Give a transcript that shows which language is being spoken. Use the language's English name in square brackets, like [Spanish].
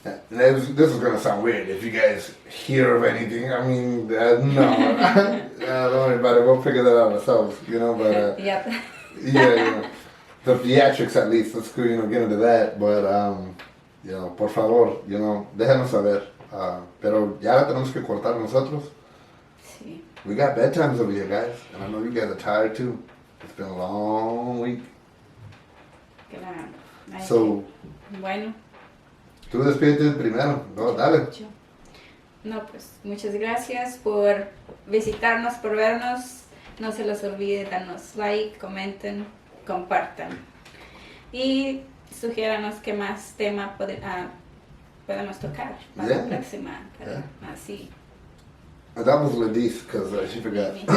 [English] This is gonna sound weird if you guys hear of anything. I mean, no, don't worry about it. We'll figure that out ourselves, you know. But Yep. yeah, you know, the theatrics at least. Let's go, you know, get into that. But you know, [Spanish] por favor, [English] you know, [Spanish] déjanos saber. Pero ya la tenemos que cortar nosotros. Sí. [English] We got bedtimes over here, guys, and I know you guys are tired too. It's been a long week. [Spanish] Claro. Ay, [English] So, [Spanish] bueno. tú despídete primero. No, dale. No, pues muchas gracias por visitarnos, por vernos. No se los olvide darnos like, comenten, compartan. Y sugiéranos qué más tema podemos tocar para la [English] Yeah. [Spanish] próxima. Para así. [English] That was Ladis because she forgot.